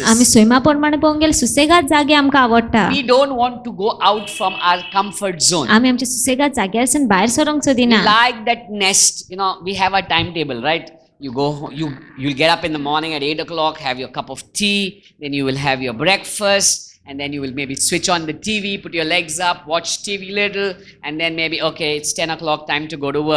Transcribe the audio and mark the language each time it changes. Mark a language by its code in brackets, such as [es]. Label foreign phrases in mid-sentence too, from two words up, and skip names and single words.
[kok] आमी स्वयंमा प्रमाणे पळोवंक गेल्यार सुसेगाद जागे आमकां आवडटा. [en] We don't want to go out from our comfort zone. [kok] आमी आमच्या सुसेगाद जाग्यारसून भायर सरोंक [en] We [kok] सोदिना. [en] like that nest. You know, we have a timetable, right? You'll get up in the morning at 8 o'clock, have your cup of tea, then you will have your breakfast, and then you will maybe switch on the TV, put your legs up, watch TV little, and then maybe, okay, it's 10 o'clock, time to go to work.